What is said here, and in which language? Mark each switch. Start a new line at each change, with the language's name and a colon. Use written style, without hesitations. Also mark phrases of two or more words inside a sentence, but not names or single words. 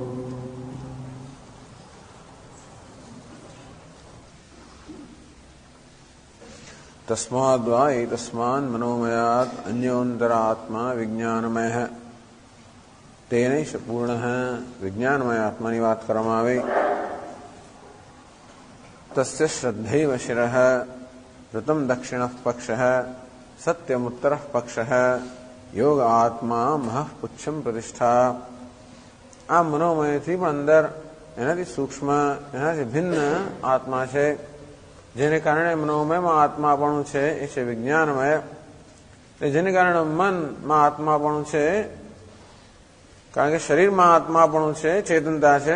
Sanskrit: तस्माद्वा एतस्मान् मनोमयात् अन्योन्तरात्मा विज्ञानमय तेनैष पूर्णः।
Gujarati: વિજ્ઞાનમય આત્માની વાત કરવામાં આવે
Sanskrit: तस्य श्रद्धैव शिरः ऋतं दक्षिणः पक्षः सत्यमुत्तरः पक्षः योग आत्मा महः पुच्छं प्रतिष्ठा।
Gujarati: આ મનોમયથી પણ અંદર એનાથી સૂક્ષ્મ એનાથી ભિન્ન આત્મા છે જેને કારણે મનોમયમાં આત્માપણું છે એ છે વિજ્ઞાનમય। જેને કારણે મનમાં આત્માપણું છે કારણ કે શરીરમાં આત્માપણું છે ચેતનતા છે।